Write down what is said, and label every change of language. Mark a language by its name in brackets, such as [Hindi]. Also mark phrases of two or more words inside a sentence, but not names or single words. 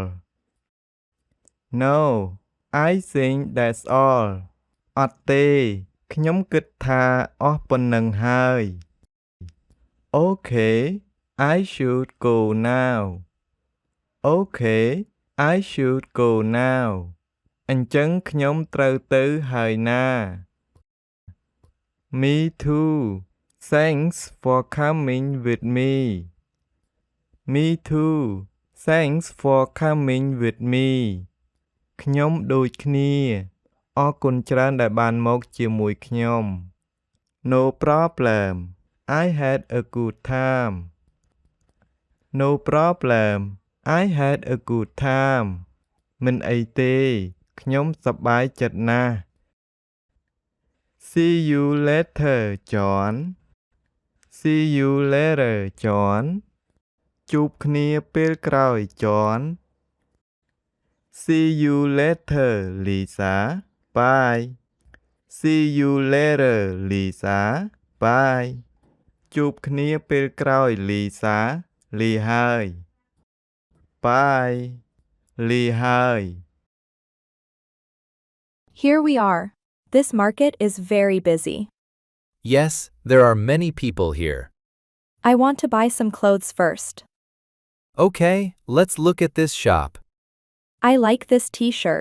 [English] No, I think that's all. [Khmer] អត់ទេ ខ្ញុំគិតថាអស់ប៉ុណ្ណឹងហើយ [English] Okay, I should go now. Okay, I should go now. [Khmer] អញ្ចឹងខ្ញុំត្រូវទៅហើយណា [English] Me too. Thanks for coming with me. Me too. Thanks for coming with me. [Khmer] ខ្ញុំដូចគ្នាអរគុណច្រើនដែលបានមកជាមួយខ្ញុំ [English] No problem. I had a good time. No problem. I had a good time. [Khmer] មិនអីទេ ខ្ញុំសប្បាយចិត្តណាស់ [English] See you later, John. See you later, John. [Khmer] ជួបគ្នាពេលក្រោយ John. [English] See you later, Lisa. Bye. See you later, Lisa. Bye. [Khmer] ជួបគ្នាពេលក្រោយ Lisa. លាហើយ Bye. លាហើយ [English] Here we are. This market is very busy. Yes, there are many people here. I want to buy some clothes first. Okay, let's look at this shop. I like this t-shirt.